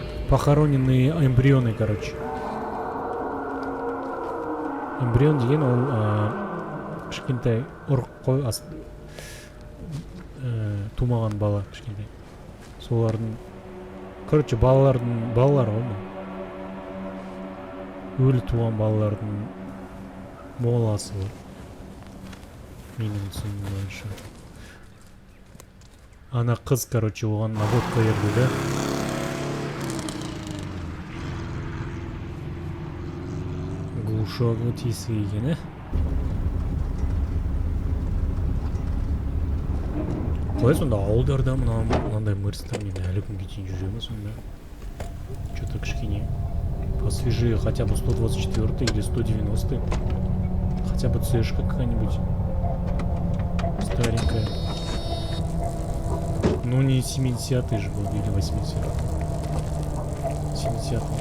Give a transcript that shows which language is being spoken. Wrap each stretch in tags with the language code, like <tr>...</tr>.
<ru>Похороненные эмбрионы, короче.</ru> <kk>Эмбрион деген ол кішкентай ұрық қой, тумаған бала кішкентай. Солардың, короче, балалардың балалары ғой. Өлі туған балалардың моласы ғой. Менің түсінігім бойынша. Ана қыз, короче, оған находка берді, да? Глушогы тиісі екен, Қалай сонда ауылдарда мынандай мэрстармен әлі күнге дейін жүре ме сонда?</kk> <ru>Что-то</ru> <kk>кішкене</kk> <ru>посвежее, хотя бы 124 или 190. Хотя бы цешка какая-нибудь старенькая. Ну не 70-й же был, или 80-й. 70-й.</ru>